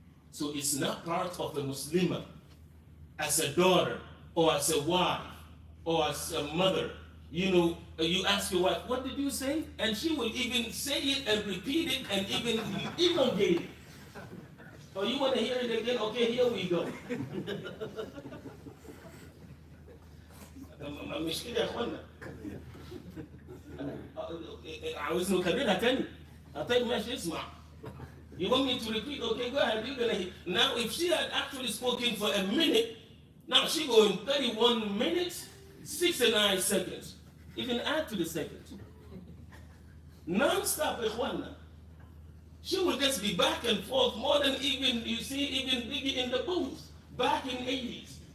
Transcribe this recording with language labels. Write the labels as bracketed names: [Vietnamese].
[English] So it's not part of a Muslimah as a daughter or as a wife or as a mother. You know, you ask your wife, what did you say? And she will even say it and repeat it and even elongate it. Oh, you want to hear it again? Okay, here we go. [Arabic] المشكلة يا اخوانا عاوزني اكررها تاني طيب ماشي اسمع. [English] You want me to repeat? Okay, go ahead. You're gonna hear. Now if she had actually spoken for a minute, now she going 31 minutes 69 seconds. Even add to the seconds, non-stop ikhwana. She will just be back and forth more than even, you see, even Biggie in the booth back in 80s.